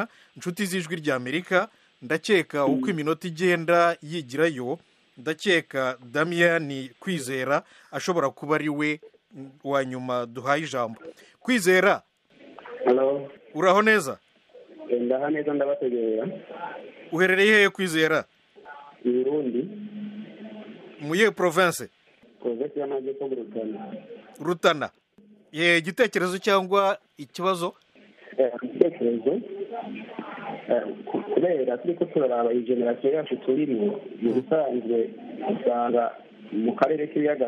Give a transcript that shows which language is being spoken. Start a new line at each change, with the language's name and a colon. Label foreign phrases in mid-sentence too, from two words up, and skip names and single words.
Kinyarwanda: Inshuti z'ijwi rya Amerika ndakeka uko iminota igenda yigirayo ndakeka Damien Kwizera ashobora kuba ari we wa nyuma duhaye ijambo. Kwizera uraho neza?
Rundi: Ndaha neza ndabategera.
Kinyarwanda: Uherereye hehe Kwizera?
Rundi: I Burundi. Muye province?
Kinyarwanda: Province y'Amajyepfo Rutana. Rutana. Igitekerezo cyangwa ikibazo?
Rundi: Igitekerezo kubera turiko turaraba iyi generasiyo yacu turimo mu bisanzwe usanga mu karere k'ibiyaga